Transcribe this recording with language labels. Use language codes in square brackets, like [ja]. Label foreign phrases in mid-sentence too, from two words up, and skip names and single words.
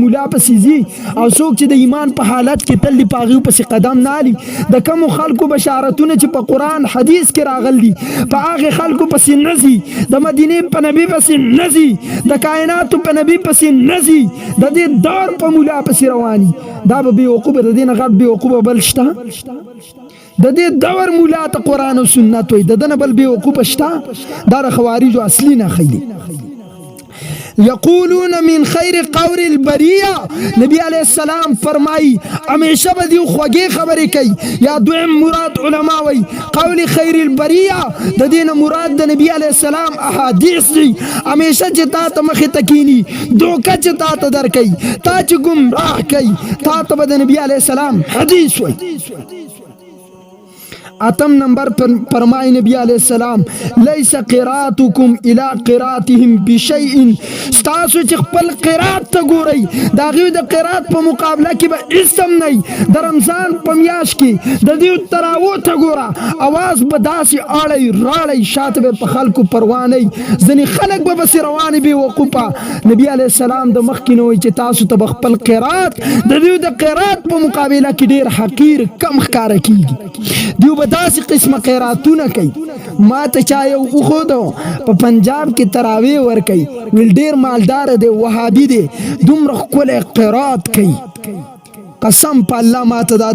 [ps] مولا پسې ځي او څوک چې د ایمان په حالت کې تل په هغې پسې قدم نه الي د کومو خلکو بشارتونه چې په قرآن حدیث کې راغلي دي په هغې خلکو پسې نه ځي د مدینې په نبي پسې نه ځي د کائناتو په نبي پسې نه ځي د دې دور په مولا پسې رواني دا به بې وقوفه د دې نه غټ بې وقوفه بل شته د دې دور مولا ته قرآن او سنت وایي د ده نه بل بې وقوفه شته دا د خوارجو اصلي نښې دي [ar] یقولون من خیر قول البریه [ps] نبی [ar] علیہ السلام [ps] فرمائی ہمیشہ بدیو خوږې خبرې کوي یا دویم مراد علما وای [ar] قول خیر البریه [ps] د دین مراد د نبی [ar] علیہ السلام [ps] احادیث دي ہمیشہ چې تا ته مخې تکینی دوکه چې تا ته در کوي تا چې گمراه کوي تا ته د نبی [ar] علیہ السلام [ps] حدیث وای اتم نمبر فرمائے نبی [ar] علیہ السلام لیس قراتکم الى قراتهم بشیء [ps] ستاسو چې خپل قرات ته ګورئ د هغوی د قرات په مقابله کې به اسم نه د رمضان په میاشت کې د دوی تراوو ته ګوره اواز به داسې اړی راړی شاته به په خلکو پروا نه وي ځینې خلک به پسې روانې بې وقوفه نبی [ar] علیه السلام [ps] د مخکې نه وایي چې تاسو ته به خپل قرات د دوی د قرات په مقابله کې ډېر حقیر کم ښکاره کېږي دوی به داسې قسمه قیراتونه کوي ما ته چا یو وښودو په پنجاب کې تراویح ورکوي ویل ډېر مالداره دی وهابي دی دومره ښکلی قیرات کوي قسم په الله ما ته دا